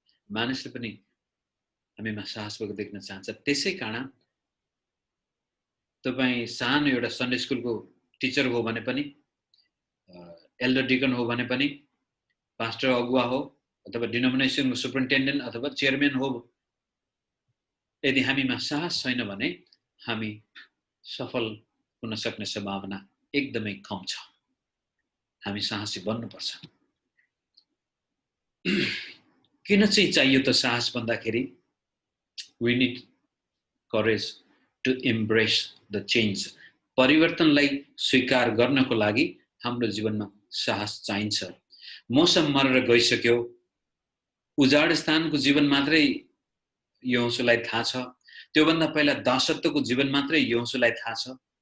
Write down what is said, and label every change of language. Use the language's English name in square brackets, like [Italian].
[Nepali] मानिसले पनि हामीमा साहस भएको देख्न चाहन्छ। त्यसै कारण तपाईँ सानो एउटा सन्डे स्कुलको टिचर हो भने पनि, एल्डर डिकन हो भने पनि, पास्टर अगुवा हो अथवा डिनोमिनेसनको सुपरिन्टेन्डेन्ट अथवा चेयरम्यान हो, यदि हामीमा साहस छैन भने हामी सफल हुन सक्ने सम्भावना एकदमै कम छ। हामी साहसी बन्नुपर्छ। किन चाहिँ चाहियो त साहस भन्दाखेरि [English] we need courage to embrace the change. [Nepali] परिवर्तनलाई स्वीकार गर्नको लागि हाम्रो जीवनमा साहस चाहिन्छ। मौसम मरेर गइसक्यो, उजाड स्थानको जीवन मात्रै यहोशूलाई थाहा छ, त्योभन्दा पहिला दासत्वको जीवन मात्रै यहोशूलाई थाहा छ।